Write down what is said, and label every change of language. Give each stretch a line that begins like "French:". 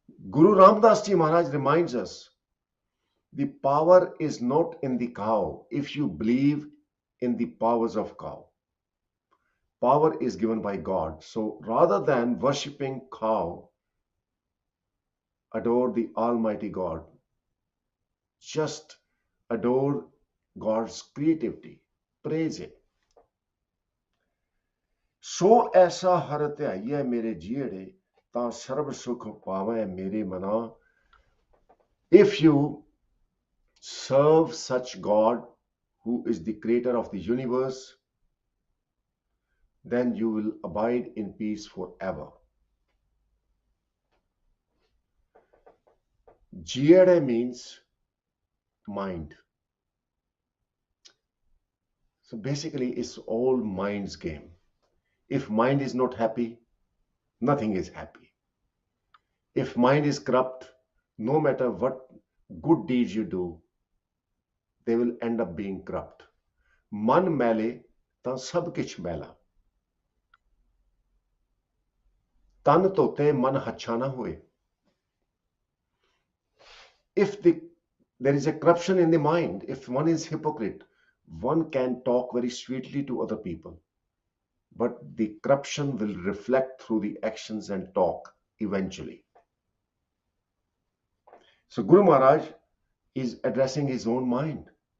English: Guru Ramdas Ji Maharaj reminds us, the power is not in the cow if you believe in the powers of cow. Power is given by God. So rather than worshipping cow, adore the Almighty God. Just adore God's creativity. Praise it.
Punjabi: So ऐसा हर ध्याइयै मेरे जीड़े तां सर्व सुख पावै मेरे मना.
English: If you serve such God who is the creator of the universe, then you will abide in peace forever. Jiade means mind. So basically, it's all mind's game. If mind is not happy, nothing is happy. If mind is corrupt, no matter what good deeds you do, they will end up being corrupt.
Punjabi: Man मैले ਤਾਂ ਸਭ ਕਿਛ ਮੈਲਾ. ਤਨ ਧੋਤੇ ਮਨ ਹੱਛਾ ਨਾ ਹੋਏ.
English: If the there is a corruption in the mind. If one is hypocrite, one can talk very sweetly to other people, but the corruption will reflect through the actions and talk eventually. So Guru Maharaj is addressing his own mind.